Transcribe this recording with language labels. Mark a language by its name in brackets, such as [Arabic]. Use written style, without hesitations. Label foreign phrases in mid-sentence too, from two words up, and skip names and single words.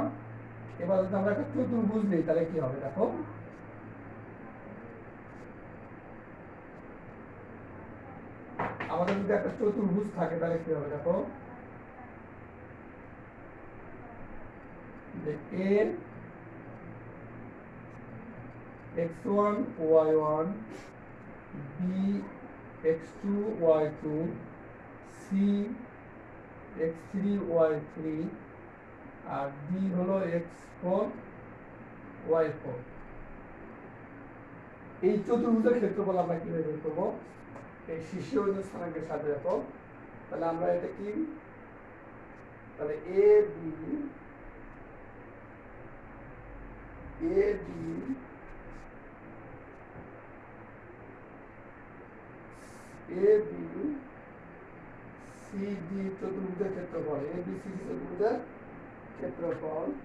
[Bangla] এবার যদি আমরা একটা চতুর্ভুজ নেই তাহলে কি হবে দেখো। আমাদের যদি একটা চতুর্ভুজ থাকে তাহলে কি হবে দেখো, যে a x1 y1 b x2 y2 c x3 y3 আর d হলো x4 y4। এই চতুর্ভুজের ক্ষেত্রফল আমরা কিভাবে বের করবো, এই শীর্ষীয় স্থানাঙ্কের সাথে দেখো। তাহলে আমরা এটা কি, তাহলে a b CD চতুর্ভুজের ক্ষেত্রফল, ABCD চতুর্ভুজের ক্ষেত্রফল,